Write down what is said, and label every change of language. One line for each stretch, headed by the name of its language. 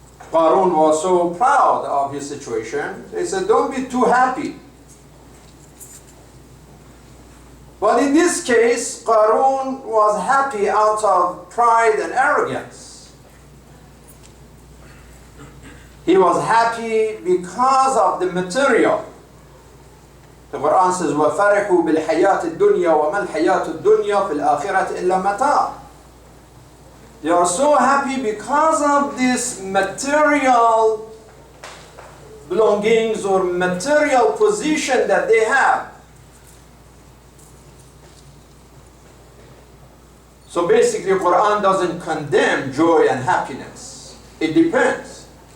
English: Qarun was so proud of his situation. They said, don't be too happy. But in this case, Qarun was happy out of pride and arrogance. He was happy because of the material. The Quran says,
Arabic: وَفَرِحُوا بِالْحَيَاةِ الدُّنْيَا وَمَا الْحَيَاةُ الدُّنْيَا فِي الْآخِرَةِ إِلَّا مَتَاعٌ.
English: They are so happy because of this material belongings or material position that they have. So basically, Quran doesn't condemn joy and happiness. It depends.